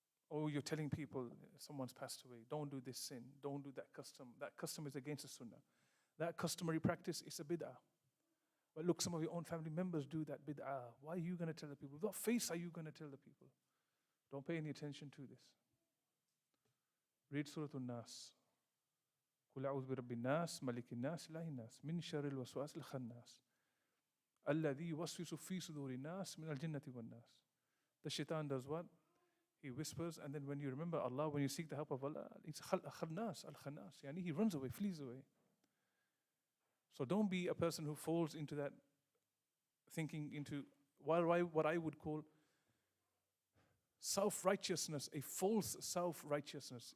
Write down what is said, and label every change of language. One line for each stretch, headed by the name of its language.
English: Oh, you're telling people someone's passed away, don't do this sin, don't do that custom. That custom is against the sunnah. That customary practice is a bid'ah. But look, some of your own family members do that bid'ah. Why are you going to tell the people? What face are you going to tell the people? Don't pay any attention to this. Read Surah An-Nas.
Arabic: قل أعوذ برب الناس ملك الناس إله الناس من شر الوسواس الخناس الذي يوسوس في صدور الناس من الجنة والناس.
English: The shaitan does what? He whispers, and then when you remember Allah, when you seek the help of Allah, it's khannas, al-khannas. Yani he runs away, flees away. So don't be a person who falls into that thinking into what I would call self-righteousness, a false self-righteousness.